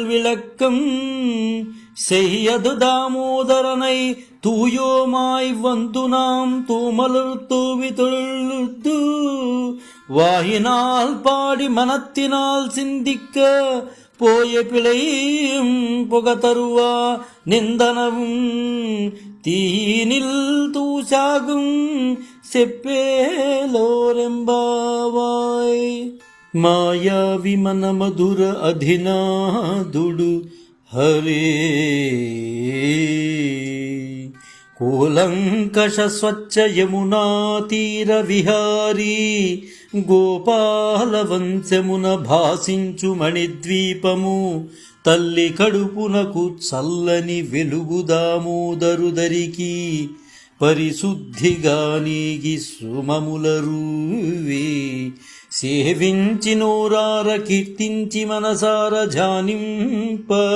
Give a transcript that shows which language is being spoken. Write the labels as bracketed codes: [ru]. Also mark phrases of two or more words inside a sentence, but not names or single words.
[ta] விளக்கம் செய்யது தாமோதரனை தூயோமாய் வந்து நாம் தூமலர் தூவி தொழுத்து வாயினால் பாடி மனத்தினால் சிந்திக்க போய பிழையும் புகதருவா நிந்தனவும் தீனில் தூசாகும் [te] செப்பேலோரெம்பாவாய் మాయా విమన మధుర అధినాదుడు హరే కూలంకష స్వచ్ఛ యమునా తీర విహారీ గోపాల వంశమున భాసించు మణిద్వీపము తల్లి కడుపునకు చల్లని వెలుగు దామోదరుదరికి పరిశుద్ధిగా నీగి సుమములరువే సేవించి నోరార కీర్తించి మనసార జానింప